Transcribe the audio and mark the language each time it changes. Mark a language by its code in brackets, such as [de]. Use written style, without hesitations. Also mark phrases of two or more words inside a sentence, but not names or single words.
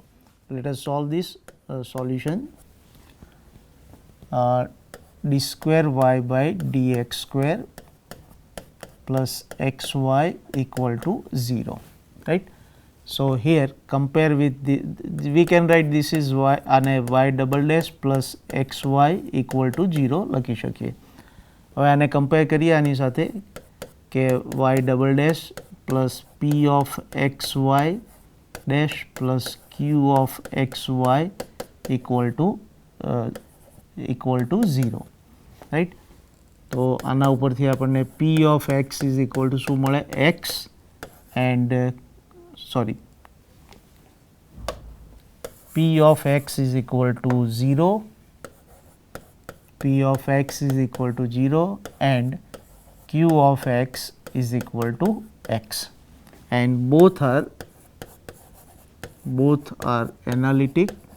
[en] Let us solve this solution. D square y by dx square plus xy equal to 0, right. So here compare with we can write this is y and y double dash plus xy equal to 0 [gu] લખી શકીએ. હવે આને કમ્પેર કરીએ આની સાથે કે [en] y double dash plus p of xy dash plus q of xy equal to 0, right. [gu] તો આના ઉપરથી આપણને [en] p of x is equal to [gu] શું મળે [en] x and sorry p of x is equal to 0, p of x is equal to 0 and q of x is equal to x and both are analytic